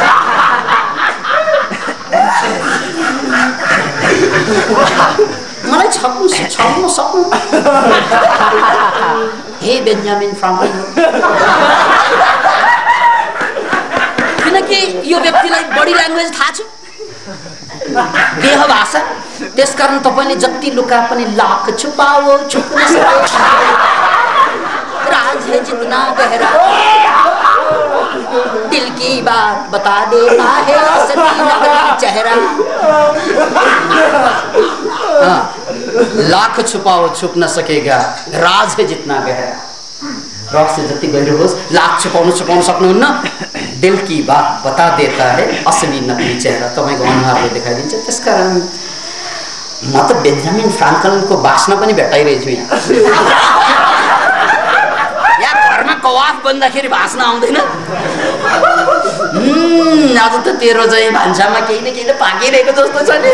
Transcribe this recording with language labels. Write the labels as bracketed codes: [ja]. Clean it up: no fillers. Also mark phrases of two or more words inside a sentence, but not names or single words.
[ne] मलाई छक्नु सक्नु हे बेन्जामिन फ्राङ्कलिन, किनकि यो व्यक्तिलाई [en] body language [ne] थाहा छ, देह भाषा, त्यसकारण तपाईँले जति लुका पनि [hi] लाख छुपाओ [ne] छुप्न सक्छ। [hi] राज है जितना गहरा दिल की बात बता देता है असली नकली चेहरा। लाख छुपाओ छुप न सकेगा, राज है जितना गहरा। [ne] रहस्य जति गहिरो होस् लाख छुपाउनु सक्नुहुन्न, [hi] दिल की बात बता देता है असली नकली चेहरा। [ne] तपाईँको अनुहारले देखाइदिन्छ। त्यसकारण म त बेन्जामिन फ्राङ्कलिनको बास्ना पनि भेटाइरहेछु यहाँ। घरमा कवाफ बन्दाखेरि भाषण आउँदैन। आज त तेरो चाहिँ भान्सामा केही न केही त पाकिरहेको जस्तो छ नि।